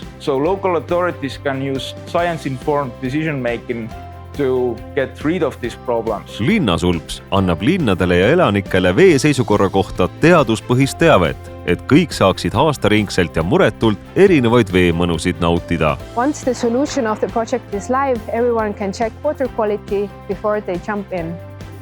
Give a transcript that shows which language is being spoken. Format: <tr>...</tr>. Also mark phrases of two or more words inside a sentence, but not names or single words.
<en>So local authorities can use science-informed decision-making to get rid of these problems.</en> <et>Linnasulps annab linnadele ja elanikele vee seisukorra kohta teaduspõhist teavet, et kõik saaksid aastaringselt ja muretult erinevaid veemõnusid nautida.</et> <en>Once the solution of the project is live, everyone can check water quality before they jump in.</en>